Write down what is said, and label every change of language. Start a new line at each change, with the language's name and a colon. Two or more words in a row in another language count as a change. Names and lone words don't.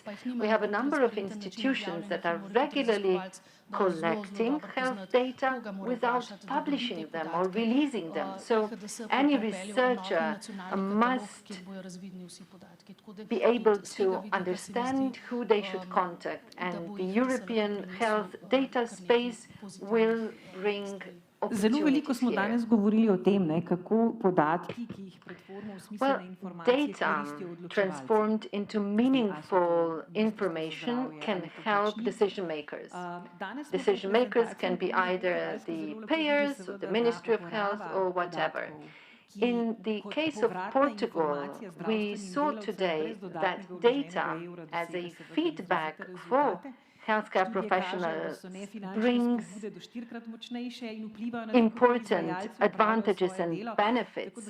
English: We have a number of institutions that are regularly collecting health data without publishing them or releasing them. So any researcher must be able to understand who they should contact, and the European health data space will bring
Slovenian: Zelo veliko smo danes govorili o tem, kako podatki, ki jih pretvorimo v smiselne informacije, koristijo odločevalce.
English: Transformed into meaningful information can help decision makers. Decision makers can be either the payers, or the Ministry of Health, or whatever. In the case of Portugal, we saw today that data as a feedback for healthcare professionals brings important advantages and benefits.